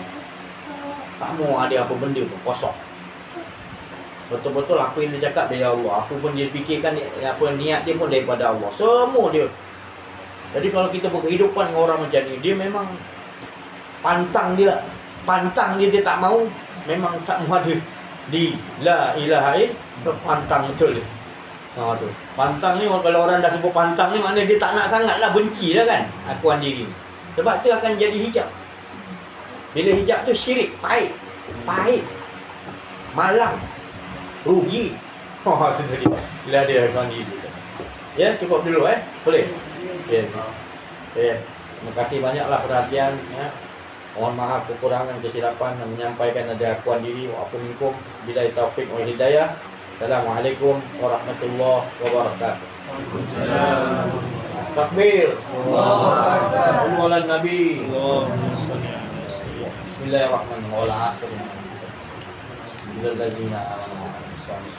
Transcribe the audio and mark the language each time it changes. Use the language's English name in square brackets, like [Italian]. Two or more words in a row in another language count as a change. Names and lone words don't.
[Malay] Tak mau ada apa benda pun kosong. Betul-betul apa yang dia cakap dari Allah. Apa pun dia fikirkan, apa niat dia pun daripada Allah. Semua dia. Jadi kalau kita berkehidupan dengan orang macam ni, dia memang pantang dia dia tak mau, memang tak mau ada di [Arabic] لا إله إلا الله, [Malay] pantang betul dia. Tu. Pantang ni, kalau orang dah sebut pantang ni, maknanya dia tak nak sangatlah, benci dah kan akuan diri. Sebab tu akan jadi hijab. Bila hijab tu syirik, pahit, malang, rugi. Tu tadi. Bila ada akuan diri. Ya, cukup dulu boleh? Okay. Terima kasih banyaklah perhatian ya. Mohon maaf kekurangan kesilapan dan menyampaikan ada akuan diri. [Arabic] وأعفو منكم بالله توفيق والهداية. السلام عليكم ورحمة الله وبركاته. Waalaikumsalam. Takbir. الله أكبر. صلوا على النبي. اللهم صل على سيدنا. Bismillahirrahmanirrahim. Bismillahirrahmanirrahim.